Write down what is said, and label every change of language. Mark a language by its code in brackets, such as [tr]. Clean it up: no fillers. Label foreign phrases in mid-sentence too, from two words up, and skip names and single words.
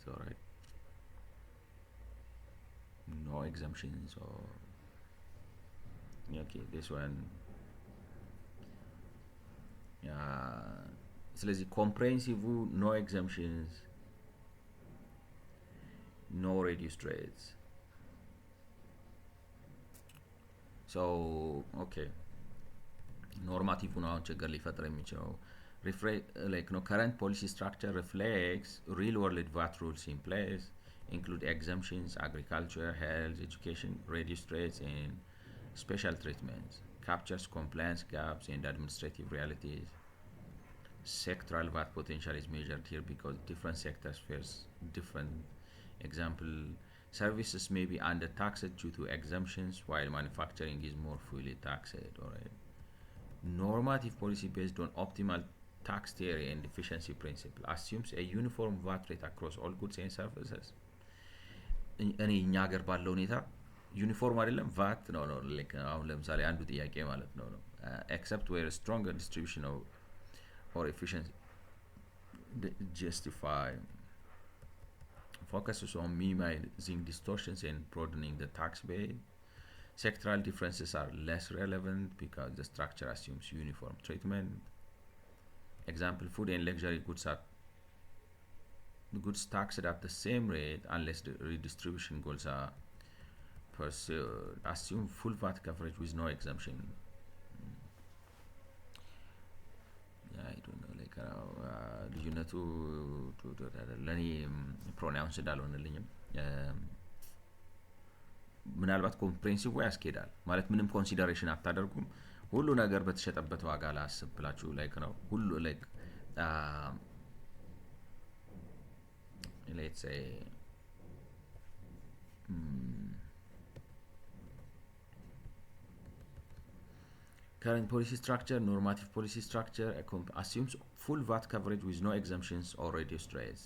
[en] All right, no exemptions or okay. This one, ስለዚህ comprehensive no exemptions, no reduced rates. So okay. [am] ኖርማቲቭ ነው አሁን ችግር ሊፈጥር የሚችለው [en] like no current policy structure reflects real world VAT rules in place include exemptions, agriculture, health, education, reduced rates and special treatments, captures compliance gaps and administrative realities. Sectoral VAT potential is measured here because different sectors face different. Example, services may be under taxed due to exemptions while manufacturing is more fully taxed. Alright. Normative policy based on optimal tax theory and efficiency principle assumes a uniform VAT rate across all goods and services. [am] እኔ እኛ ሀገር ባለው ሁኔታ ዩኒፎርም አይደለም ቫት ነው like አሁን ለምሳሌ አንዱ ጥያቄ ማለት ነው [en] except where stronger distribution or efficiency justify focuses on minimizing distortions and broadening the tax base. Sectoral differences are less relevant because the structure assumes uniform treatment. Example, food and luxury goods are taxed at the same rate unless the redistribution goals are pursued. Assume full VAT coverage with no exemption. I don't know like [am] ልዩነቱ ለእኔ ፕሮናውንስ እንዳልሆነልኝም ምናልባት ኮምፕሬንሲቭ ወይ ያስኬዳል ማለት ምንም ኮንሲደሬሽን አታደርጉም ሁሉ ነገር በተሸጠበት ዋጋ ላስብ ብላችሁ ላይክ ነው ሁሉ ላይክ [en] let's say current policy structure, normative policy structure assumes full VAT coverage with no exemptions or reduced rates.